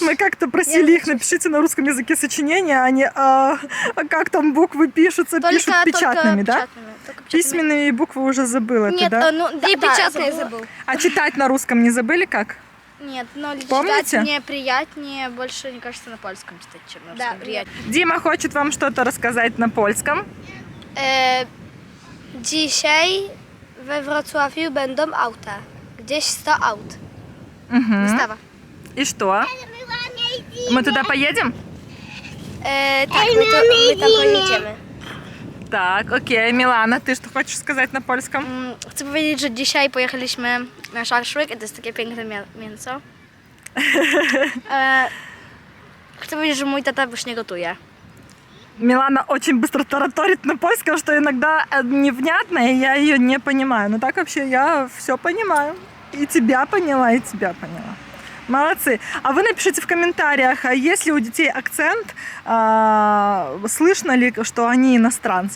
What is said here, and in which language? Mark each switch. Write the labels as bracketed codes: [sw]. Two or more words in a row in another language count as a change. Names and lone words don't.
[ru] Мы как-то просили их, напишите на русском языке сочинения, а не как там буквы пишутся, пишут печатными, да? Только печатными. Письменные буквы уже забыла ты, Нет, да? ну да, И да, печатные забыла. забыл. А читать на русском не забыли как? Нет, но Помните? читать мне приятнее, больше, мне кажется, на польском читать, чем на русском. Да, Приятнее. Дима хочет вам что-то рассказать на польском. [pl] Dzisiaj we Wrocławiu będą auta. Gdzieś 100 aut. Мгм. Wystawa. [ru] И что? Мы туда поедем? [pl] Tak, my tam pojedziemy. [ru] Так, окей. Милана, ты что хочешь сказать на pольskim? [pl] Chcę powiedzieć, że dzisiaj pojechaliśmy na szaszłyk i to jest takie piękne mięso. Chcę powiedzieć, że mój tata już nie gotuje. [ru] Милана очень быстро тараторит на польском, что иногда невнятно, и я ее не понимаю. Но так вообще я все понимаю. И тебя поняла, и тебя поняла. Молодцы. А вы напишите в комментариях, а есть ли у детей акцент, слышно ли, что они иностранцы.